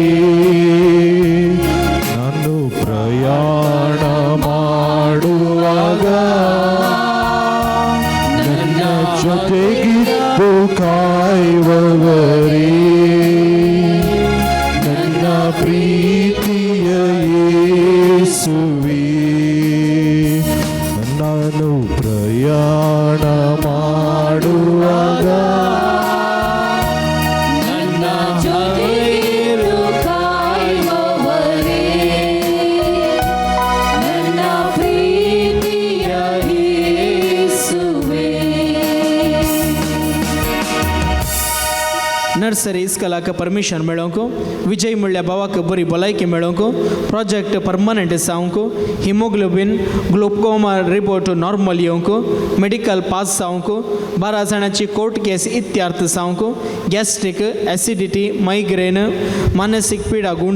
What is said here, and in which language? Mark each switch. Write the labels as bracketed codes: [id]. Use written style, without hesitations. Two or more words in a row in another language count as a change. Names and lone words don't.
[kn] ನಾನು ಪ್ರಯಾಣ ಮಾಡುವಾಗ ನನ್ನ ಜೊತೆಗಿದ್ದು ಕಾಯುವವರೇ ನನ್ನ ಪ್ರೀತಿಯ ಯೇಸುವೇ ನಾನು ಪ್ರಯಾಣ ಮಾಡುವಾಗ ನನ್ನ ಜೊತೆಗಿರು ಕಾಯುವವರೇ ನನ್ನ ಪ್ರೀತಿಯ ಯೇಸುವೇ [kok] नर्सरी इस्कलाक परमिशन मेळोवंक विजय म्हणल्या भावाक बरी भलायकी मेळोवंक प्रोजेक्ट परमनंट जावंक [en] hemoglobin glaucoma report normal [kok] येवंक मेडिकल पास जावंक 12 जाणांची [en] court case [kok] इत्यार्थ जावंक [en] gastric acidity migraine [kok] मानसीक पिडा गुण